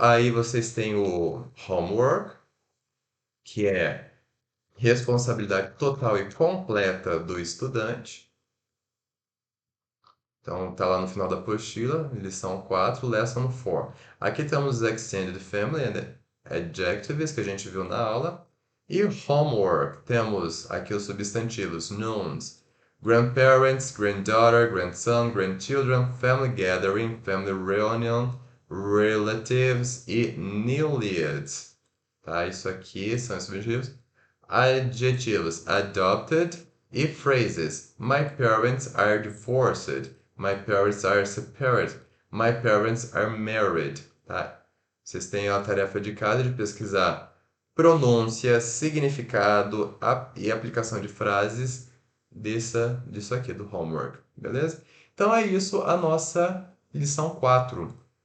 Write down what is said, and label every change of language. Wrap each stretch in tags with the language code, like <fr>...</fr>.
<pt>Aí vocês têm o homework, que é responsabilidade total e completa do estudante. Então, tá lá no final da apostila, lição 4, lesson 4. Aqui temos os</pt> <en>extended family and adjectives</en> <pt>que a gente viu na aula. E homework, temos aqui os substantivos,</pt> <en>nouns, grandparents, granddaughter, grandson, grandchildren, family gathering, family reunion, relatives</en> <pt>e newlyweds. Tá? Isso aqui são os substantivos. Adjetivos, adopted e phrases.</pt> <en>My parents are divorced. My parents are separated. My parents are married.</en> <pt>Tá? Vocês têm a tarefa de casa de pesquisar pronúncia, significado e aplicação de frases disso aqui, do homework. Beleza? Então é isso a nossa lição 4.</pt>